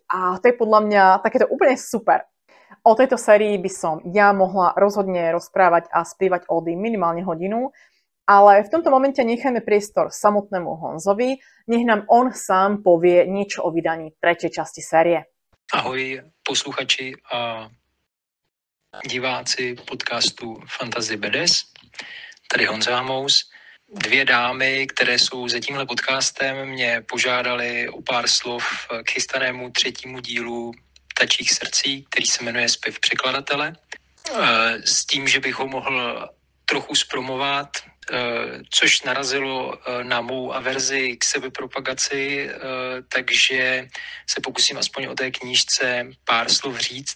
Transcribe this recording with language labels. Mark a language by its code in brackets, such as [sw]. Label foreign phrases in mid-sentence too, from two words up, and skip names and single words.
[sk] A to je podľa mňa takéto úplne super. O tejto sérii by som ja mohla rozhodne rozprávať a spievať ody minimálne hodinu, ale v tomto momente nechajme priestor samotnému Honzovi, nech nám on sám povie niečo o vydaní tretej časti série. [cs] Ahoj posluchači a diváci podcastu Fantasy BDS, tady Honza Hamous. Dvě dámy, které jsou za tímhle podcastem, mě požádali o pár slov k chystanému třetímu dílu Ptačích srdcí, který se jmenuje Zpěv překladatele. S tím, že bych ho mohl trochu zpromovat, což narazilo na mou averzi k sebepropagaci, takže se pokusím aspoň o té knížce pár slov říct.